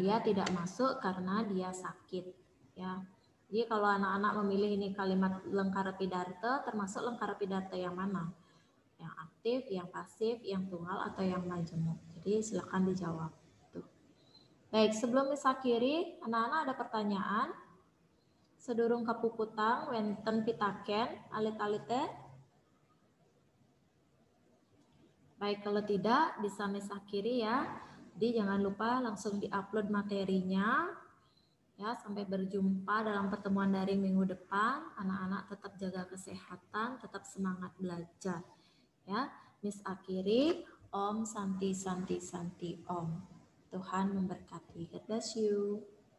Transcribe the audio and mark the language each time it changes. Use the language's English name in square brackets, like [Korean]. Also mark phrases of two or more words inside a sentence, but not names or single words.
[Indonesian] Dia tidak masuk karena dia sakit. Ya. Jadi kalau anak-anak memilih ini kalimat [Balinese] lengkara pidarta, [Indonesian] termasuk [Balinese] lengkara pidarta [Indonesian] yang mana? Yang aktif, yang pasif, yang tunggal, atau yang majemuk. Jadi silakan dijawab. Tuh. Baik, sebelum Miss akhiri, anak-anak ada pertanyaan? [Balinese] Sedurung kapuputang, wenten pitaken, alit-alite? [Indonesian] Baik, kalau tidak bisa Miss akhiri ya. Jadi jangan lupa langsung diupload materinya. Ya, sampai berjumpa dalam pertemuan daring minggu depan. Anak-anak tetap jaga kesehatan, tetap semangat belajar. Ya, Miss akhiri. [Sanskrit] Om Santi Santi Santi Om. [Indonesian] Tuhan memberkati. [English] God bless you.